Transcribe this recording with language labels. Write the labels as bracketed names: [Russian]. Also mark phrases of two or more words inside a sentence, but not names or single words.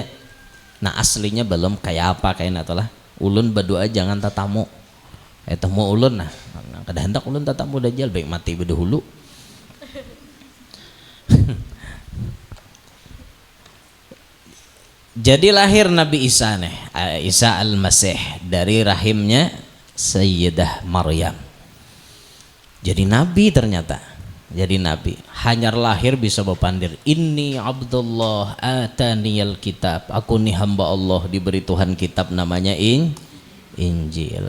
[Banjar] Nah aslinya belum kayak apa kayak natolah. Ulun berdoa jangan tatamu. Temu ulun nah. Kada hendak ulun tatamu dajjal baik mati berdahulu. Jadi lahir Nabi Isa nih, Isa al-Masih dari rahimnya Sayyidah Maryam. Jadi nabi ternyata. Jadi nabi. Hanyar lahir bisa berpandir. [Arabic] Inni Abdullah ataniyal kitab. [Banjar] Aku nih hamba Allah diberi Tuhan kitab namanya Injil.